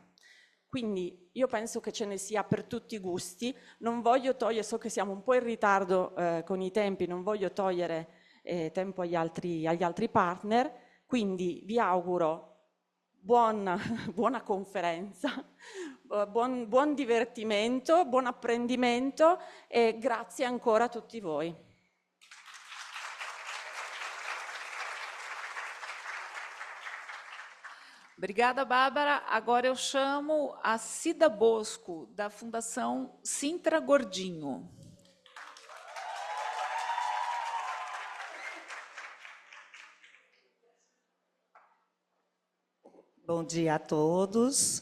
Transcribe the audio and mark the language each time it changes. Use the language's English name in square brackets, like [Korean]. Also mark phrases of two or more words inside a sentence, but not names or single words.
[Italian] Quindi io penso che ce ne sia per tutti i gusti, non voglio togliere, so che siamo un po' in ritardo con i tempi, non voglio togliere tempo agli altri partner, quindi vi auguro buona conferenza, buon divertimento, buon apprendimento e grazie ancora a tutti voi. [Portuguese] Obrigada, Bárbara. Agora eu chamo a Cida Bosco, da Fundação Sintra Gordinho. Bom dia a todos.